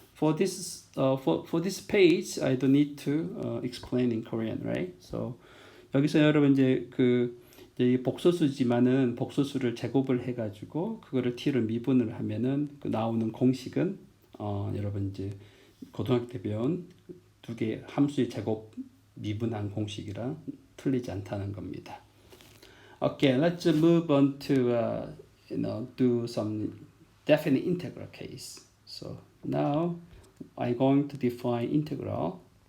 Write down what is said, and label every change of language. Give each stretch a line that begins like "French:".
English: for this page I don't need to explain in Korean, right?
Korean: So 여기서 여러분 이제 이제 복소수지만은 복소수를 제곱을 해가지고 그거를 t로 미분을 하면은 그 나오는 공식은 여러분 이제 고등학교 때 배운 두 개 함수의 제곱 미분한 공식이랑 틀리지 않다는 겁니다.
English: Okay, let's move on to do some definite integral case. So now I'm going to define integral.